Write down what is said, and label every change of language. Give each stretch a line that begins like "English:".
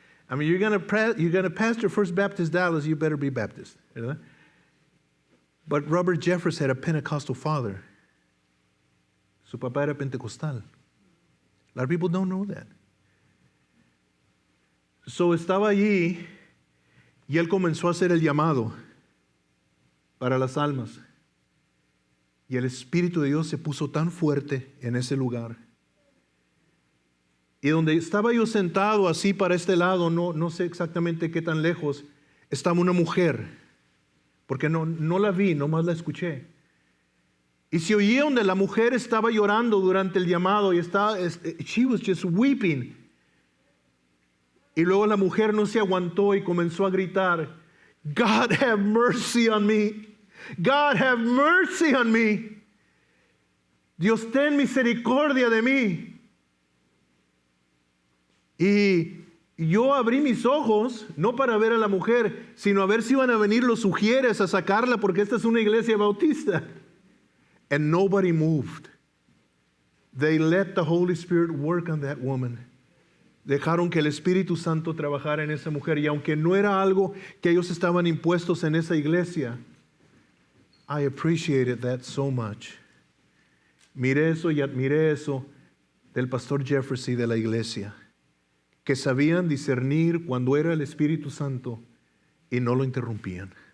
English: I mean, you're gonna pastor First Baptist Dallas, you better be Baptist. ¿Verdad? But Robert Jeffress had a Pentecostal father.
Spanish: Su papá era pentecostal.
English: A lot of people don't know that.
Spanish: So estaba allí y él comenzó a hacer el llamado para las almas. Y el Espíritu de Dios se puso tan fuerte en ese lugar. Y donde estaba yo sentado así para este lado, no sé exactamente qué tan lejos, estaba una mujer. Porque no la vi, nomás la escuché. Y se oía donde la mujer estaba llorando durante el llamado y
English: she was just weeping.
Spanish: Y luego la mujer no se aguantó y comenzó a gritar,
English: God have mercy on me. God have mercy on me.
Spanish: Dios ten misericordia de mí. Y yo abrí mis ojos, no para ver a la mujer, sino a ver si iban a venir los sugieres a sacarla, porque esta es una iglesia bautista.
English: And nobody moved. They let the Holy Spirit work on that woman.
Spanish: Dejaron que el Espíritu Santo trabajara en esa mujer. Y aunque no era algo que ellos estaban impuestos en esa iglesia,
English: I appreciated that so much.
Spanish: Miré eso y admiré eso del pastor Jeffress y de la iglesia, que sabían discernir cuando era el Espíritu Santo y no lo interrumpían.